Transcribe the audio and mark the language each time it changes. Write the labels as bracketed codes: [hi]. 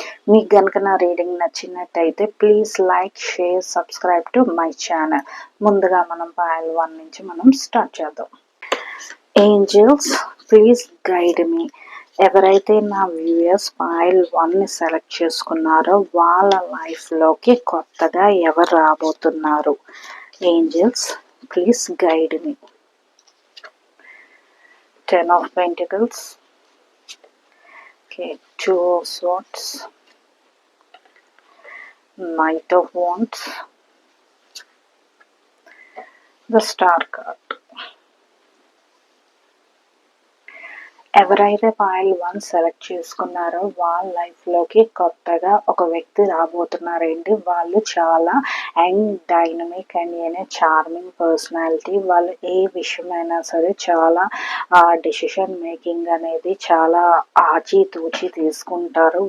[te] మీకు కనుక నా రీడింగ్ నచ్చినట్టయితే [en] Please like, share, subscribe to my channel. [te] ముందుగా మనం పాయల్ 1 నుంచి మనం స్టార్ట్ చేద్దాం. [en] Angels please guide me. [te] ఎవరైతే నా వ్యూయర్స్ పాయల్ 1ని సెలెక్ట్ చేసుకున్నారో వాళ్ళ లైఫ్లోకి కొత్తగా ఎవరు రాబోతున్నారు? Angels [en] please guide me. 10 of Pentacles, okay, 2 of Swords, Knight of Wands, the Star card. [te] ఎవరైతే పాయల్ 1 సెలెక్ట్ చేసుకున్నారో వాళ్ళ లైఫ్లోకి కొత్తగా ఒక వ్యక్తి రాబోతున్నారండి. వాళ్ళు చాలా [en] Young, dynamic and charming personality. [te] వాళ్ళు ఏ విషయమైనా సరే చాలా డెసిషన్ మేకింగ్ అనేది చాలా ఆచితూచి తీసుకుంటారు.